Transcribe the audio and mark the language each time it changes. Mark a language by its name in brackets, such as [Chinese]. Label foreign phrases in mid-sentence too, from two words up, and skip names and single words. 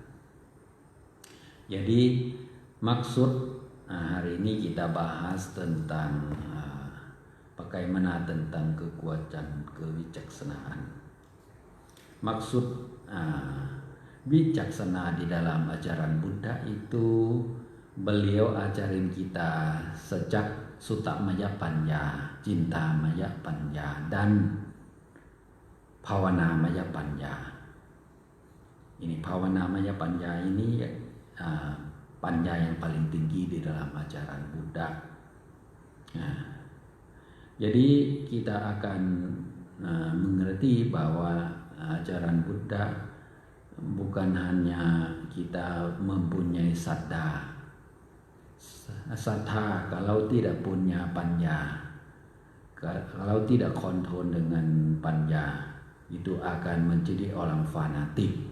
[Indonesian] Jadi maksud hari ini kita bahas tentang bagaimana tentang kekuatan kebijaksanaan. Maksud bijaksana di dalam ajaran Buddha itu beliau ajarin kita sejak [Pali] Sutta Maya Panya, Cinta Maya Panya, [Indonesian] dan [Pali] Bhavana Maya Panya. [Indonesian] Ini [Pali] Bhavana Maya Panya [Indonesian] ini panya yang paling tinggi di dalam ajaran Buddha. Jadi kita akan mengerti bahwa ajaran Buddha bukan hanya kita mempunyai saddha kalau tidak punya panya, kalau tidak kontrol dengan panya, itu akan menjadi orang fanatik.